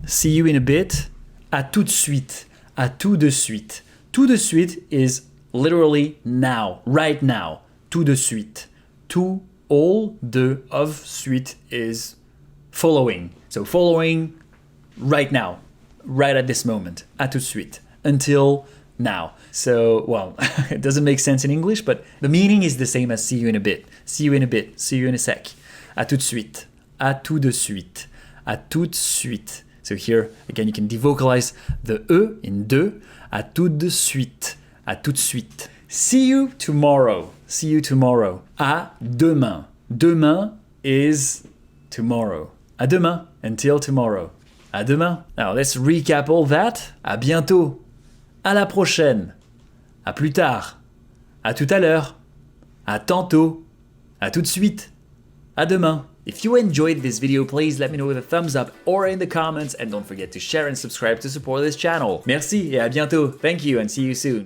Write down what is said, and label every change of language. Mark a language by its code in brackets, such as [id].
[en] See you in a bit, [fr] à tout de suite, à tout de suite. Tout de suite [en] is literally now, right now, [fr] tout de suite. Tout, [en] all, [fr] de, [en] of, [fr] suite [en] is following. So following right now, right at this moment, [fr] à tout de suite. [en] Until now. So, well, it doesn't make sense in English, but the meaning is the same as see you in a bit. See you in a bit. See you in a sec. [fr] À tout de suite. À tout de suite. À tout de suite. [en] So here, again, you can devocalize the E in [fr] de. À tout de suite. À tout de suite. [en] See you tomorrow. See you tomorrow. [fr] À demain. Demain [en] is tomorrow. [fr] À demain. [en] Until tomorrow. [fr] À demain. [en] Now, let's recap all that. [fr] À bientôt. À la prochaine, à plus tard, à tout à l'heure, à tantôt, à tout de suite, à demain. [en] If you enjoyed this video, please let me know with a thumbs up or in the comments, and don't forget to share and subscribe to support this channel. [fr] Merci et à bientôt. [en] Thank you and see you soon.